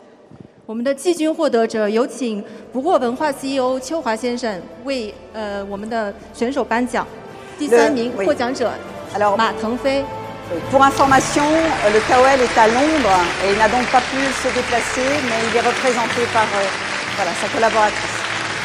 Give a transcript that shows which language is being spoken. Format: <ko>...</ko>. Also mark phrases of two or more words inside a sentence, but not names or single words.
<zh>我们的季军获得者有请不惑文化 CEO 邱华先生为我们的选手颁奖。第3名获奖者马腾飞。</zh> <fr>Pour information, le KOL est à Londres et il n'a donc pas pu se déplacer, mais il est représenté par sa collaboratrice.</fr>